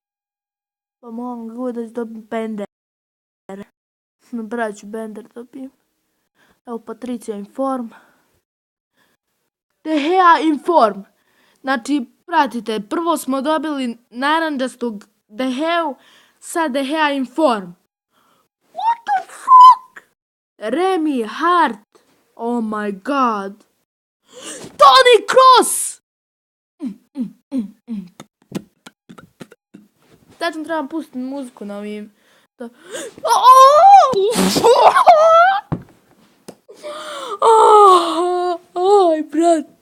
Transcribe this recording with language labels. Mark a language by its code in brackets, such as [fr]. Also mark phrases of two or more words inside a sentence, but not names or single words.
[sr] Pa moram ga da dobim Bender. Braću Bender dobijem. Evo Patricija Inform. De Gea Inform. Znači, pratite, prvo smo dobili naranđastog De Geu, sad De Gea Inform. [en] What the fuck? Remy Hart. Oh my god. Toni Kroos! [sr] Tačno trebam pustiti muziku na ovim. Aj, brat.